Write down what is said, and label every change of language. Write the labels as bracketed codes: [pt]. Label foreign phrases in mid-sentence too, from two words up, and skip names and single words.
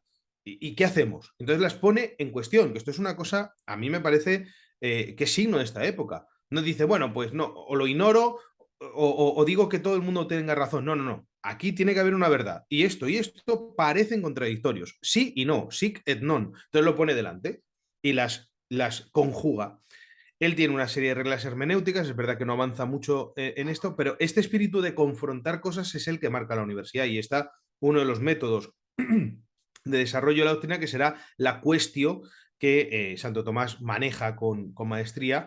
[es] ¿Y qué hacemos? Entonces las pone en cuestión, que esto es una cosa, a mí me parece que es signo de esta época. No dice, bueno, pues no, o lo ignoro o digo que todo el mundo tenga razón. No, no, no. Aquí tiene que haber una verdad. Y esto parecen contradictorios. Sí y no, [la] sic et non. [es] Entonces lo pone delante y las conjuga. Él tiene una serie de reglas hermenéuticas, es verdad que no avanza mucho en esto, pero este espíritu de confrontar cosas es el que marca la universidad y está uno de los métodos de desarrollo de la doctrina, que será la cuestio que Santo Tomás maneja con maestría.